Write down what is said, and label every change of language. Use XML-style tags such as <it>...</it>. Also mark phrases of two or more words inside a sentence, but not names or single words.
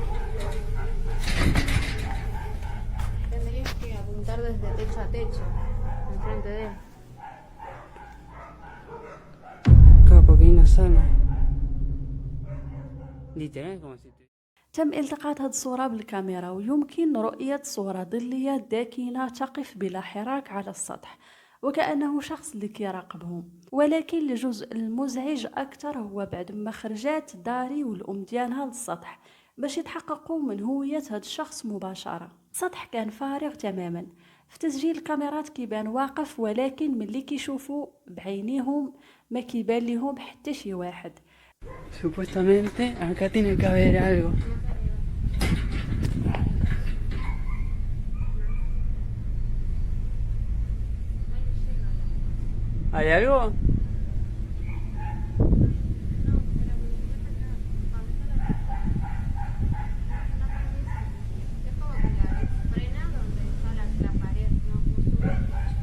<es>Tendrías que apuntar desde techo a techo, enfrente de él. Claro, porque ahí no sale. Literal, como si</es> <ar>تم التقاط هذه الصورة بالكاميرا، ويمكن رؤية صورة ظلية داكنة تقف بلا حراك على السطح، وكأنه شخص اللي كيراقبهم. ولكن الجزء المزعج أكثر هو بعد ما خرجات داري والأم ديالها للسطح باش يتحققوا من هوية هذا الشخص مباشرة. السطح كان فارغ تماما. في تسجيل الكاميرات كيبان واقف، ولكن ملي كيشوفوا بعينيهم ما كيبان لهم حتى شي واحد.</ar> <es>Supuestamente acá tiene que haber algo. ¿Hay algo? Es como que la frena donde está la pared, no sube el techo.</es>